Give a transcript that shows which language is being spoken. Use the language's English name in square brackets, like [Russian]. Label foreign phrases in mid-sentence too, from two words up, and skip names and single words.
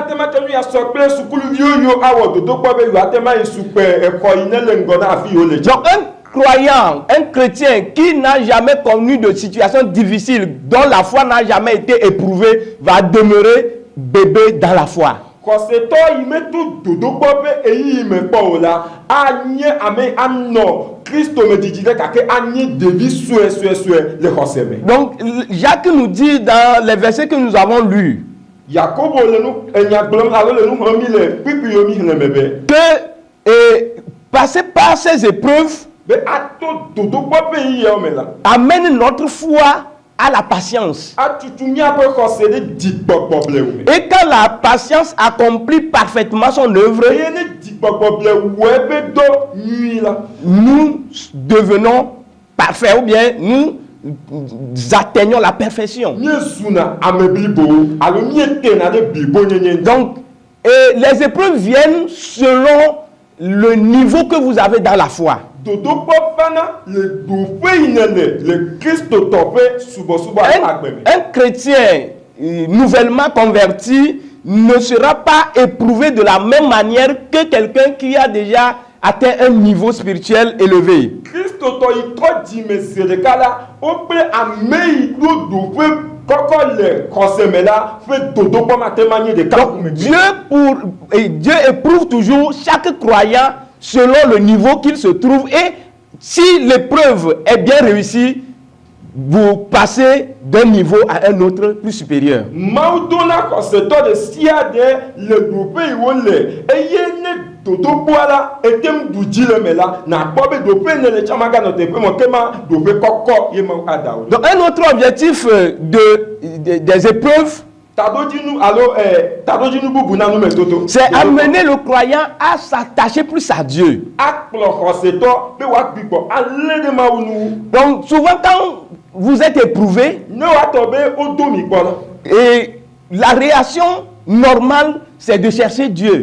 [French] Donc, un croyant, un chrétien qui n'a jamais connu de situation difficile, dont la foi n'a jamais été éprouvée, va demeurer bébé dans la foi. [Ewe] xɔsetɔ yi me to dodokpɔ ƒe eyi me kpɔ o la anye ame anɔ Kristo me didi ɖe gake anye ɖevi suesue le xɔse me. [French] Donc Jacques nous dit dans les versets que nous avons lus [Ewe] Yakobo le nu enya gblɔm alo le nu xlɔm mi le kpikpi yomi xlẽme be [French] que passer par ces épreuves [Ewe] be ato dodokpɔ ƒe yi yawo me la [French] amène notre foi à la patience. [Ewe] atutu miaƒe xɔse ɖe dzigbɔgbɔ blewu me. [French] Et quand la patience accomplit parfaitement son œuvre, [Ewe] eye ne dzigbɔgbɔ blewue be do nyui la [French] nous devenons parfaits ou bien nous atteignons la perfection. [Ewe] miezuna ame blibo alo mietena ɖe blibo nyenye ŋu. [French] Donc, les épreuves viennent selon le niveau que vous avez dans la foi. [Ewe] Dodokpɔ fana le doƒe yi ne le kristotɔ ƒe subɔsubɔ agbe me. [French] Un chrétien nouvellement converti ne sera pas éprouvé de la même manière que quelqu'un qui a déjà atteint un niveau spirituel élevé. [Ewe] Kristotɔ yi trɔ dzime zi ɖeka la woƒe ame yi ɖo doƒe kɔkɔ le xɔse me la ƒe dodokpɔ matema nye ɖeka. [French] Donc Dieu éprouve toujours chaque croyant selon le niveau qu'il se trouve, et si l'épreuve est bien réussie, vous passez d'un niveau à un autre plus supérieur. [Ewe] Mawu dona xɔsetɔ de sia de le doƒe yi wo le eye ne dodokpoa la etem du dzi le me la nakpɔ be doƒe ne le tsama ganɔ teƒe me kema doƒe kɔkɔ ye Mawu ada wo. [French] Donc un autre objectif des épreuves, c'est amener le croyant à s'attacher plus à Dieu. Donc souvent quand vous êtes éprouvé, et la réaction normale, c'est de chercher Dieu.